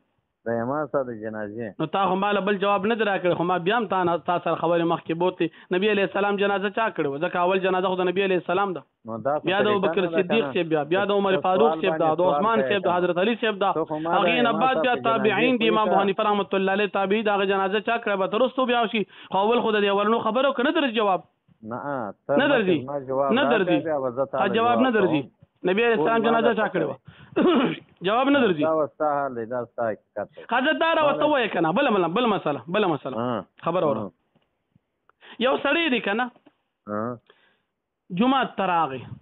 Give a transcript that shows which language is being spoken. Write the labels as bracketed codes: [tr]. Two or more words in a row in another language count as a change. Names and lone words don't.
[ps] د ما ساده جنازه نو تا هم بل جواب نه درا کړ خو ما بیا هم تا سره خبره مخ کې بوته نبی [ar] علی السلام [ps] جنازه چا کړو ځکه اول جنازه خو د نبی [ar] علی السلام [ps] ده بیا د ابوبکر صدیق صاحب بیا د عمر فاروق صاحب ده د عثمان صاحب ده حضرت علی صاحب ده هغه نه بعد بیا تابعین دي امام ابو حنیفه [ar] رحمۃ اللہ علیہ [ps] تابعی دا جنازه چا کړو به ترستو بیا شي اول خو د اولنو خبرو کنه در جواب نه درځي نه درځي جواب نه درځي نبی [ar] علیہ السلام [ps] جنازه چا کړو جواب نه درځي دا وستا حال دا وستا حقیقت حضرتدار او ته وای کنه بل مسله خبر اوره یو سړی دی کنه جمعه تراغي